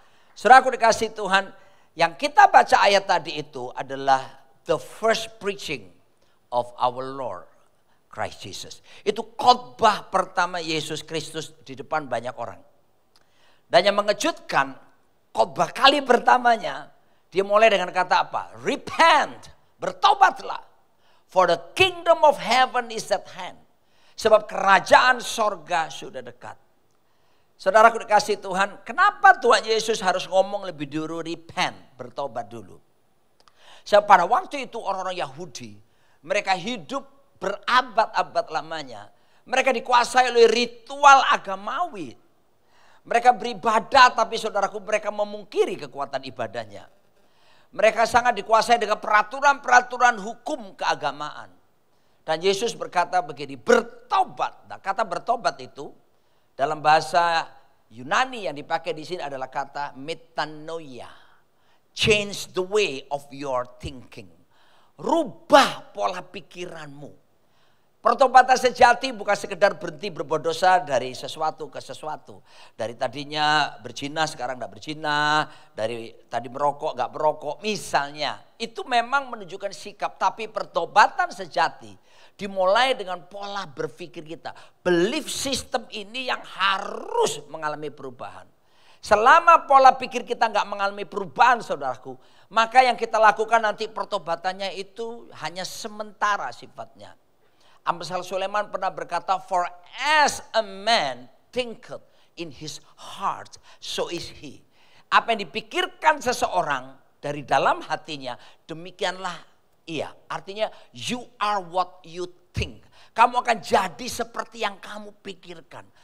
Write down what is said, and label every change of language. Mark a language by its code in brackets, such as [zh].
[id] Saudaraku dikasih Tuhan, yang kita baca ayat tadi itu adalah [en] the first preaching of our Lord Christ Jesus. [id] Itu khotbah pertama Yesus Kristus di depan banyak orang. Dan yang mengejutkan, khotbah kali pertamanya dia mulai dengan kata apa? Repent, bertobatlah. [en] For the kingdom of heaven is at hand. [id] Sebab kerajaan sorga sudah dekat. Saudaraku dikasih Tuhan, kenapa Tuhan Yesus harus ngomong lebih dulu repent, bertobat dulu? Sebab pada waktu itu orang-orang Yahudi, mereka hidup berabad-abad lamanya. Mereka dikuasai oleh ritual agamawi. Mereka beribadah tapi saudaraku mereka memungkiri kekuatan ibadahnya. Mereka sangat dikuasai dengan peraturan-peraturan hukum keagamaan. Dan Yesus berkata begini, bertobat. Nah, kata bertobat itu dalam bahasa Yunani yang dipakai di sini adalah kata metanoia. [en] Change the way of your thinking. [id] Rubah pola pikiranmu. Pertobatan sejati bukan sekedar berhenti berbuat dosa dari sesuatu ke sesuatu. Dari tadinya berzina sekarang tidak berzina. Dari tadi merokok nggak merokok misalnya. Itu memang menunjukkan sikap. Tapi pertobatan sejati dimulai dengan pola berpikir kita. Belief system ini yang harus mengalami perubahan. Selama pola pikir kita nggak mengalami perubahan saudaraku. Maka yang kita lakukan nanti pertobatannya itu hanya sementara sifatnya. Amsal Sulaiman pernah berkata, [en] for as a man thinketh in his heart, so is he. [id] Apa yang dipikirkan seseorang dari dalam hatinya, demikianlah ia. [en] Artinya you are what you think. [id] Kamu akan jadi seperti yang kamu pikirkan.